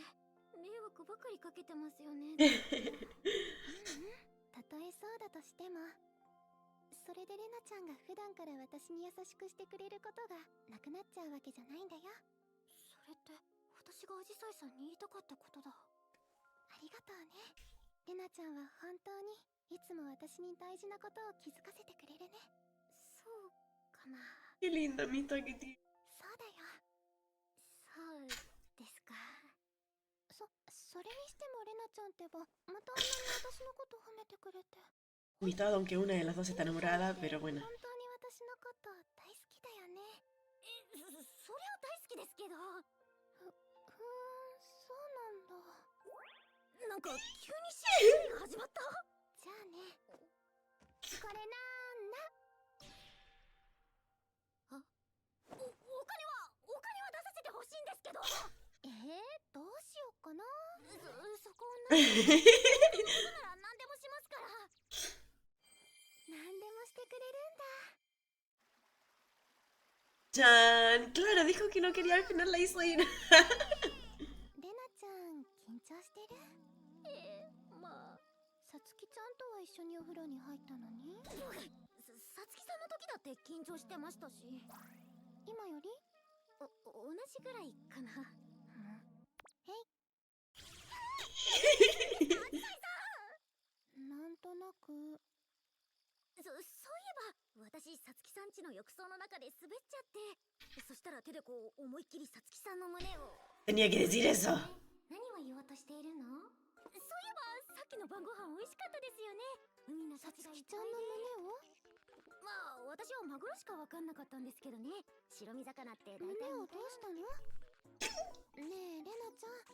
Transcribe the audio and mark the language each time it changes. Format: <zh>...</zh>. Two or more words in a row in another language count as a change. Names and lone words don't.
<ja>迷惑ばかりかけてますよね。たとえそうだとしても、それでレナちゃんが普段から私に優しくしてくれることがなくなっちゃうわけじゃないんだよ。それって私がアジサイさんに言いたかったことだ。ありがとうね。レナちゃんは本当にいつも私に大事なことを気づかせてくれるね。そうかな。</ja> <es>Qué linda amistad que tiene.</es> <ja>そうだよ。そうですか。それにしてもレナちゃんってば、またあんなに私のこと褒めてくれて。</ja> <es>Amistad, aunque una de las dos está enamorada, pero bueno.</es> <ja>本当に私のこと大好きだよね。そりゃ大好きですけど。そうなんだ。なんか急に試合が始まった。じゃあね。これなんだ。お金は出させてほしいんですけど。どうしようかな。そこを何でもなら何でもしますから。何でもしてくれるんだ。</ja> <es>Chan, claro, dijo que no quería, al final la hizo ir.</es> <ja>レナちゃん緊張してる？まあ、さつきちゃんとは一緒にお風呂に入ったのに。さつきさんの時だって緊張してましたし。今より？同じぐらいかな。へい。なんとなく。そういえば、私さつきさん家の浴槽の中で滑っちゃって、そしたら手でこう思いっきりさつきさんの胸を。</ja> <es>Tenía que decir eso.</es> <ja>何を言おうとしているの？そういえばさっきの晩ご飯美味しかったですよね。海の幸がいっぱいで。さつきちゃんの胸を？まあ私はマグロしか分かんなかったんですけどね。白身魚って大体胸をどうしたの？ねえレナちゃん。</ja>